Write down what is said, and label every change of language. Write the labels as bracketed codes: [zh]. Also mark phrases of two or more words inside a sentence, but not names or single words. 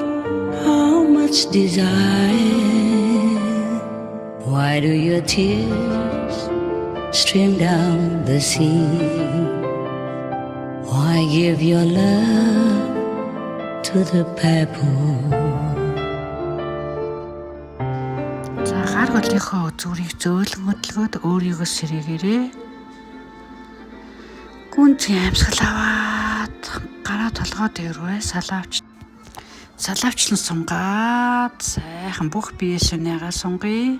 [en] How much desire? Why do your tears stream down the sea? Why give your love to the pebble? [mn] Гар голынхоо зүрийг зөөлөн хөдөлгөөд өөрийгөө сэргээгээрээ. Гүнз амьсгал аваад гараа толгой дээрвээ салаавчлан сунгаад сайхан бүх бие сүнээгээ сунгая.